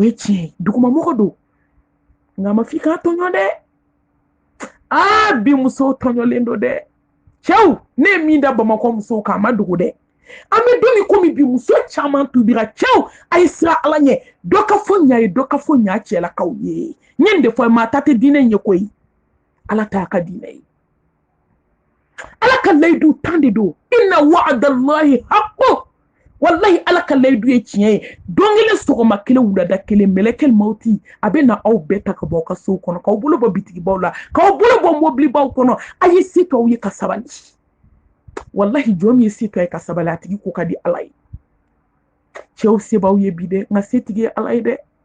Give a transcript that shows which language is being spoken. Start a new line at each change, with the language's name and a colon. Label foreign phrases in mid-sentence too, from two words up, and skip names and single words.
Bambara: ye tiɲɛ ye dugumamɔgɔ don nka ma f'i k'a tɔɲɔ dɛ bi musow tɔɲɔlen don dɛ cɛw ne ye min da bamakɔ musow kan a ma dogo dɛ an bɛ don min komi bi muso caman tubira cɛw a ye siran ala ɲɛ dɔ ka fɔ ɲa ye dɔ ka fɔ ɲa cɛlakaw ye n ye nin de fɔ maa ta tɛ diinɛ ye koyi ala t'a ka diinɛ ye ala ka layidu tan de don
Arabic: إن وعد الله حق
Bambara: wallahi ala ka layidu ye tiɲɛ ye don kelen sɔgɔma kelen wulada kelen mɛlɛkɛl mawti a bɛ na aw bɛɛ ta ka bɔ aw ka sow kɔnɔ k'aw bolo bɔ bitigibaw la k'aw bolo bɔ mobilibaw kɔnɔ a ye se to aw ye ka sabali wallahi jɔn min ye se to a ye ka sabali a tigi ko ka di ala ye cɛw se b'aw ye bi dɛ nka setigi ye ala ye dɛ